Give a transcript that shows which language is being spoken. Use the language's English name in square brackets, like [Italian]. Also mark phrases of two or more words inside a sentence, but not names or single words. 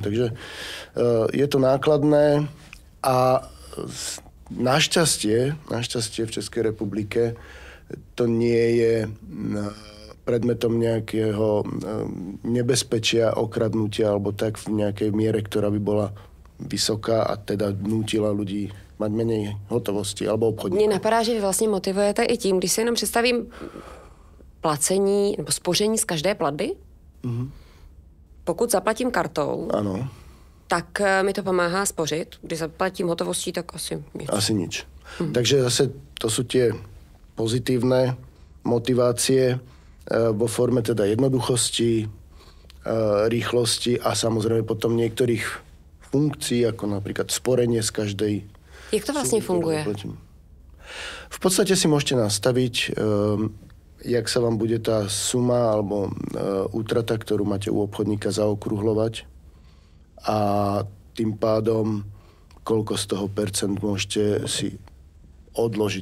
[Slovak] Takže je to nákladné a našťastie v Českej republike to nie je predmetom nejakého nebezpečia, okradnutia alebo tak v nejakej miere, ktorá by bola vysoká a teda nútila ľudí mať menej hotovosti alebo obchodníků. [Czech] Mně napadá, že vy vlastně motivujete i tím, když si jenom představím placení nebo spoření z každé platby. Pokud zaplatím kartou, ano, tak mi to pomáhá spořit. Když zaplatím hotovostí, tak asi nic. [Slovak] Asi nič. Takže zase to sú tie pozitívne motivácie vo forme teda jednoduchosti, rýchlosti a samozrejme potom niektorých funkcií, ako napríklad sporenie z každej. [Czech] Jak to vlastně funguje? [Slovak] V podstate si môžete nastaviť, jak sa vám bude tá suma alebo útrata, ktorú máte u obchodníka, zaokrúhlovať a tým pádom koľko z toho percent môžete si odložiť.